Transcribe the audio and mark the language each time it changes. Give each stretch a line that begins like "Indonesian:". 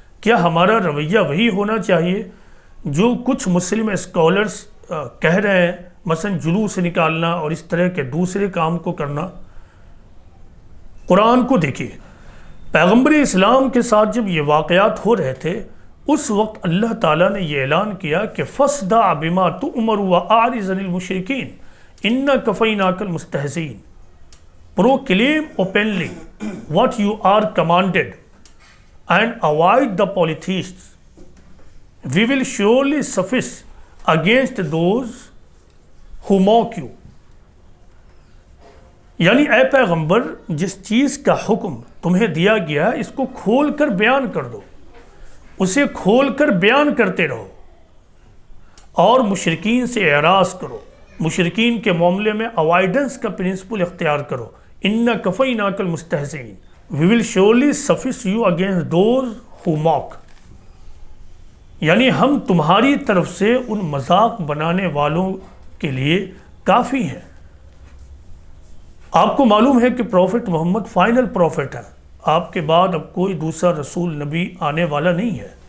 Urdu: کیا ہمارا رویہ وہی ہونا چاہیے جو کچھ مسلم اسکالرز کہہ رہے ہیں، مثلا جلوس نکالنا اور اس طرح کے دوسرے کام کو کرنا؟ قرآن کو دیکھیے. پیغمبر اسلام کے ساتھ جب یہ واقعات ہو رہے تھے اس وقت اللہ تعالیٰ نے یہ اعلان کیا کہ
Arabic: فَاصْدَعْ بِمَا تُؤْمَرُ وَأَعْرِضْ عَنِ الْمُشْرِكِينَ إِنَّا كَفَيْنَاكَ الْمُسْتَهْزِئِينَ.
English: Proclaim openly what you are commanded and avoid the polytheists. We will surely suffice against those who mock you.
Urdu: یعنی اے پیغمبر، جس چیز کا حکم تمہیں دیا گیا اس کو کھول کر بیان کر دو، اسے کھول کر بیان کرتے رہو اور مشرکین سے اعراض کرو. مشرکین کے معاملے میں اوائیڈنس کا پرنسپل اختیار کرو.
Arabic: اِنَّا كَفَيْنَاكَ الْمُسْتَهْزِئِينَ.
English: We will surely suffice you against those who mock.
Urdu: یعنی ہم تمہاری طرف سے ان مذاق بنانے والوں کے لیے کافی ہیں. آپ کو معلوم ہے کہ پروفٹ محمد فائنل پروفٹ ہے، آپ کے بعد اب کوئی دوسرا رسول نبی آنے والا نہیں ہے.